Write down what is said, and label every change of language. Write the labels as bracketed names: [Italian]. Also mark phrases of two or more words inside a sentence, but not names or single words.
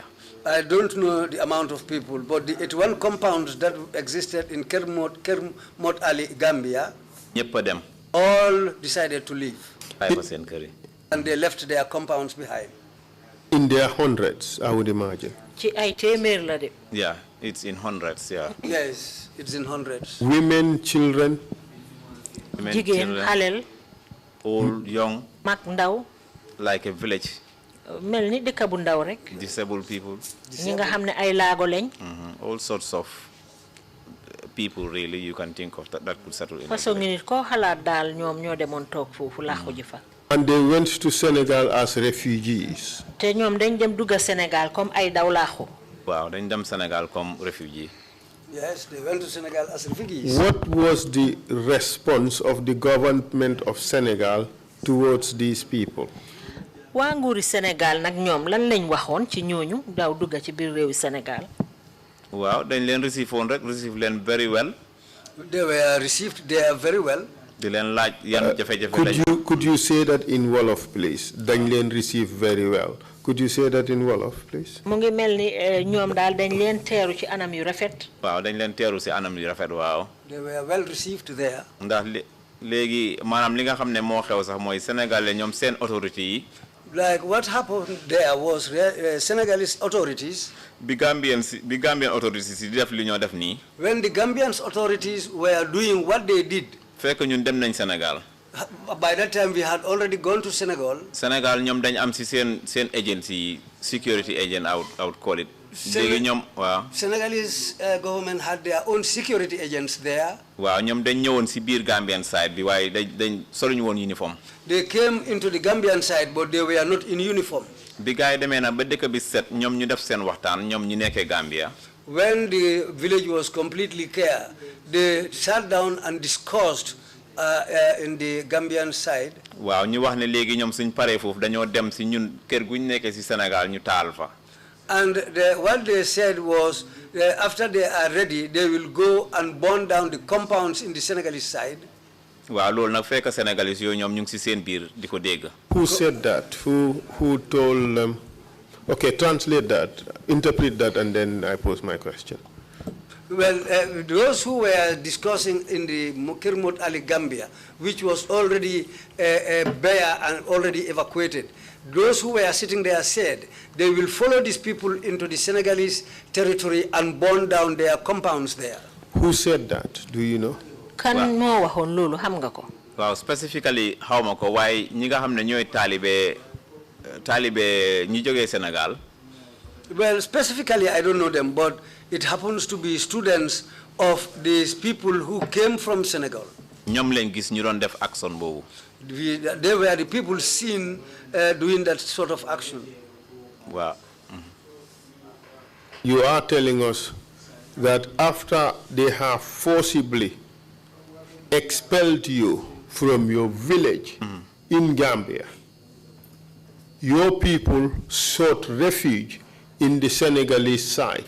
[English] I don't know the amount of people, but the 81 compounds that existed in Kër Mod Ali Gambia, [Wolof] ñëpp a dem. [English] all decided to leave. [Wolof] bàyyi fa seen kër yi. [English] And they left their compounds behind. In their hundreds, I would imagine. [Wolof] Ci ay téeméer la de. [English] yeah it's in hundreds yeah. Yes, it's in hundreds. Women, children. Women, [Wolof] Jigéen [English] children, [Wolof] xalel. [English] old young. [Wolof] Mag ndaw. [English] like a village. [Wolof] mel ni dëkk bu ndaw rek. [English] disabled people. [Wolof] ñi nga xam ne ay laago lañ. [English] all sorts of people really you can think of that could settle in. [Wolof] façon nit koo xalaat daal ñoom ñoo demoon toog foofu làqu ji fa. [English] And they went to Senegal as refugees. [Wolof] te ñoom dañ dem dugga Sénégal comme ay daw làqu. waaw dañ dem Sénégal comme réfugié. [English] Yes, they went to Senegal as refugees. What was the response of the government of Senegal towards these people? [Wolof] waa nguuri Sénégal nag ñoom lan lañ waxoon ci ñooñu daw dugga ci biir réewi Sénégal. waaw dañ leen receive woon rek receive leen [English] very well. They were received there very well. [Wolof] di leen laaj yan jafe-jafe lañ. [English] Could you say that in Wolof, please? [Wolof] Dañ leen receive [English] very well. Could you say that in Wolof, please? [Wolof] mu ngi mel ni ñoom daal dañ leen teeru ci anam yu rafet. waaw dañ leen teeru si anam yu rafet waaw. [English] They were well received there. [Wolof] ndax léegi maanaam li nga xam ne moo xew sax mooy Sénégalais ñoom seen autorité yi. [English] Like what happened there was Senegalese authorities. [Wolof] bi [English] Gambian authorities [Wolof] yi di def li ñoo def nii. [English] When the Gambian authorities were doing what they did. [Wolof] fekk ñun dem nañ Sénégal. [English] By that time we had already gone to Senegal. [Wolof] Sénégal ñoom dañ am si seen [English] agency security agent I would call it. [Wolof] léegi ñoom waaw. [English] Senegalese government had their own security agents there. [Wolof] waaw ñoom dañ ñëwoon si biir [English] Gambian side [Wolof] bi waaye dañ soluñu woon uniforme. [English] They came into the Gambian side but they were not in uniform. [Wolof] bi gars yi demee na ba dëkk bi set ñoom ñu def seen waxtaan ñoom ñu nekkee Gambia. [English] When the village was completely clear, they sat down and discussed in the Gambian side. [Wolof] waaw ñu wax ne léegi ñoom suñ paree foofu dañoo dem si ñun kër guñ nekkee si Sénégal ñu taal fa. And what they said was, after they are ready, they will go and burn down the compounds in the Senegalese side. waaw loolu nag fekk Sénégalais yooyu ñoom ñu ngi si seen biir di ko dégg. [English] Who said that? Who told them? Okay, translate that, interpret that, and then I pose my question. Well, those who were discussing in the Kirmut Ali Gambia, which was already bare and already evacuated, those who were sitting there said they will follow these people into the Senegalese territory and burn down their compounds there. Who said that? Do you know? [Wolof] Kan mo waxon lolu xam nga ko? [English] Well, specifically [Wolof] xawma ko waaye ñi nga xam ne ñooy taalibe ñi jógee Sénégal. [English] Well, specifically I don't know them, but it happens to be students of these people who came from Senegal. [Wolof] ñoom lañ gis ñu doon def action boobu. [English] They were the people seen doing that sort of action. Wow. You are telling us that after they have forcibly expelled you from your village in Gambia, your people sought refuge in the Senegalese side.